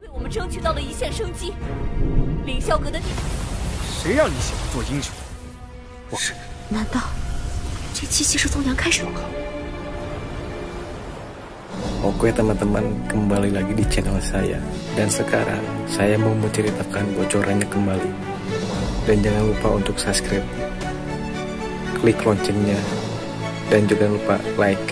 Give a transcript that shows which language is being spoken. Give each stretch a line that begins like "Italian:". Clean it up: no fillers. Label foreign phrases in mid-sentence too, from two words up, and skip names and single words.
Chinese: 们争取到了一线生机。凌霄阁的你，谁让你喜欢做英雄？难道这气息是从杨开始的？
Indonesian: Oke teman-teman, kembali lagi di channel saya. Dan sekarang saya mau menceritakan bocorannya kembali. Dan jangan lupa untuk subscribe, klik loncengnya, dan juga lupa like.